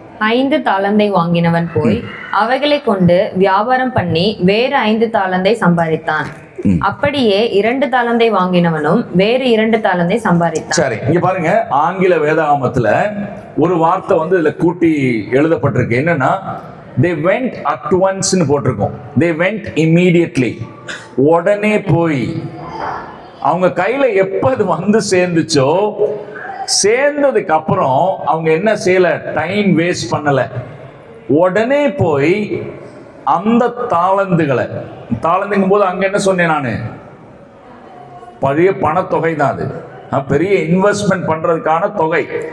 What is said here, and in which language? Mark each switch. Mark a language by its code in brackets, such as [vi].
[ta] 5 தாளந்தை வாங்கினவன் போய் அவைகளை கொண்டு வியாபாரம் பண்ணி வேறு 5 தாளந்தை சம்பாதித்தான். அப்படியே 2 தாளந்தை வாங்கினவனும் வேறு 2 தாளந்தை சம்பாதித்தான். சரி, இங்க பாருங்க, ஆங்கில வேதாகமத்துல ஒரு வார்த்தை வந்து இதுல கூட்டி எழுதப்பட்டிருக்கு. என்னன்னா, [en] they went at once [ta] ன்னு போட்டிருக்கோம். [en] they went immediately, [ta] உடனே போய். அவங்க கையில எப்ப அது வந்து சேர்ந்துச்சோ, சேர்ந்ததுக்கு அப்புறம் அவங்க என்ன செய்யல, டைம் வேஸ்ட் பண்ணல, உடனே போய் அந்த தாளந்துகளை, தாளந்துங்கும் போது அங்க என்ன சொன்னேன் நானு, பழைய பணத்தொகை தான் அது, பெரிய இன்வெஸ்ட்மெண்ட் பண்றதுக்கான தொகை.